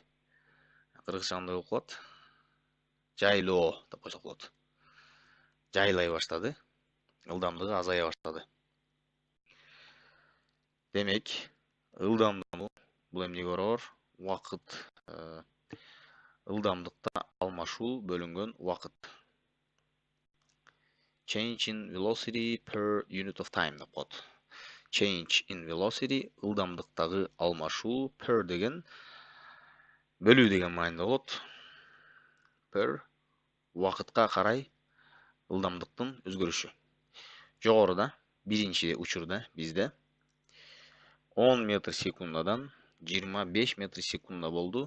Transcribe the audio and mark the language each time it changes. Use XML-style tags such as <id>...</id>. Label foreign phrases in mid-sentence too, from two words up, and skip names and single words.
<ky>Кыргызча кандай болуп калат? Жайлоо деп койсок болот. Жайлай баштады. Ылдамдыгы азая баштады. Демек, ылдамдануу бул эмнеге барабар? Убакыт, ылдамдыкта алмашуу бөлүнгөн убакыт.</ky> <en>Change in velocity per unit of time</en> <ky>деп коет.</ky> <en>Change in velocity</en> <ky>ылдамдыктагы алмашуу, per деген бөлүү деген мааниде болот. Per убакытка карай ылдамдыктын өзгөрүшү. Жогоруда биринчи учурда бизде 10 метр секундадан 25 метр секунда болду.</ky>